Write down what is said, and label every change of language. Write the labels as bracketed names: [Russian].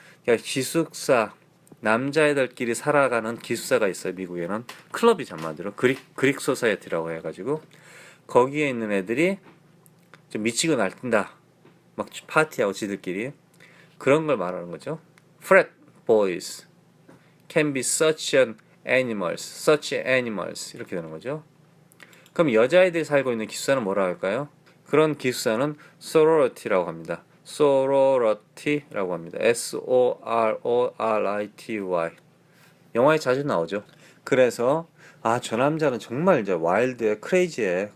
[Korean] 그러니까 기숙사 남자애들끼리 살아가는 기숙사가 있어요. 미국에는 클럽이 한마디로 그릭 소사이어티라고 해가지고 거기에 있는 애들이 좀 미치고 날뛴다 막 파티하고 지들끼리 그런 걸 말하는 거죠. [English] frat boys can be such animals [Korean] 이렇게 되는 거죠. 그럼 여자아이들이 살고 있는 기숙사는 뭐라고 할까요? 그런 기숙사는 sorority라고 합니다. sorority라고 합니다. S-O-R-O-R-I-T-Y 영화에 자주 나오죠. 그래서 저 남자는 정말 이제 와일드에 크레이지해.